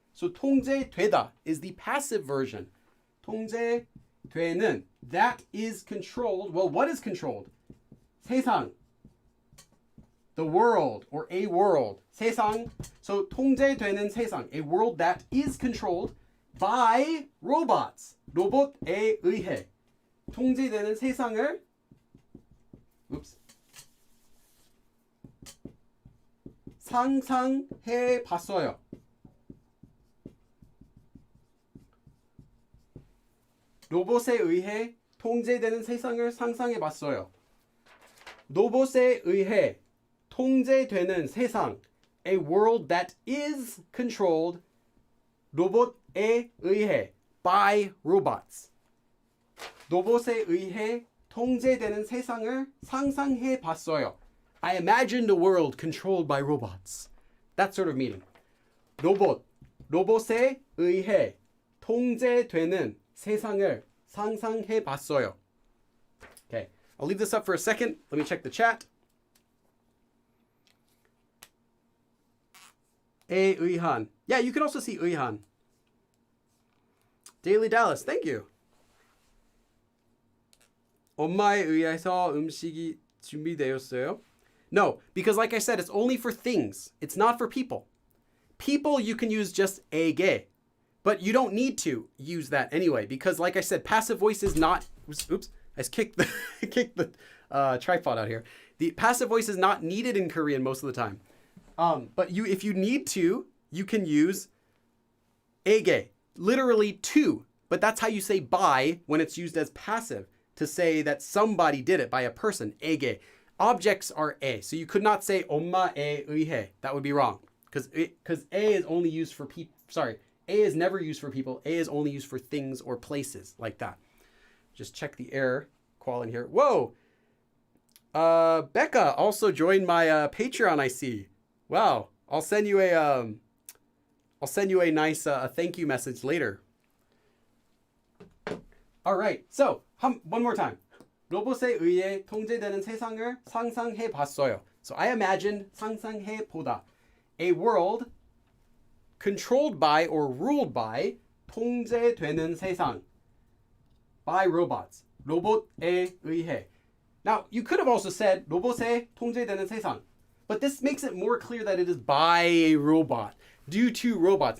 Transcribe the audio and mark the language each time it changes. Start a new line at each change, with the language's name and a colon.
English: So 통제되다 is the passive version. 통제되는, that is controlled. Well, what is controlled? 세상, the world or a world.
Korean: 세상.
English: So 통제되는 세상, a world that is controlled by robots.
Korean: 로봇에 의해. 통제되는 세상을 상상해 봤어요. 로봇에 의해 통제되는 세상을 상상해 봤어요. 로봇에 의해 통제되는 세상,
English: a world that is controlled, 로봇에 의해, by robots.
Korean: 로봇에 의해 통제되는 세상을 상상해 봤어요.
English: I imagined a world controlled by robots. That sort of meaning.
Korean: 로봇에 의해 통제되는 세상을 상상해 봤어요.
English: Okay, I'll leave this up for a second. Let me check the chat.
Korean: 에 의한.
English: Yeah, you can also see 의한. Daily Dallas, thank you.
Korean: 엄마에 의해서 음식이 준비되었어요.
English: No, because like I said, it's only for things. It's not for people. People, you can use just 에게. But you don't need to use that anyway, because like I said, passive voice is not, oops, I just kicked the tripod out here. The passive voice is not needed in Korean most of the time. But if you need to, you can use 에게, literally to. But that's how you say by when it's used as passive, to say that somebody did it by a person, 에게. Objects are 에, so you could not say
Korean: 엄마에 의해.
English: That would be wrong, because 에 is only used for people. Sorry, 에 is never used for people. 에 is only used for things or places, like that. Just check the error quality here. Whoa! Becca also joined my Patreon, I see. Wow. I'll send you a nice thank you message later. All right. So, one more time.
Korean: 로봇에 의해 통제되는 세상을 상상해 봤어요.
English: So I imagined 상상해 보다. A world controlled by or ruled by
Korean: 통제되는 세상.
English: By robots.
Korean: 로봇에 의해.
English: Now, you could have also said
Korean: 로봇에 통제되는 세상.
English: But this makes it more clear that it is by a robot, due to robots.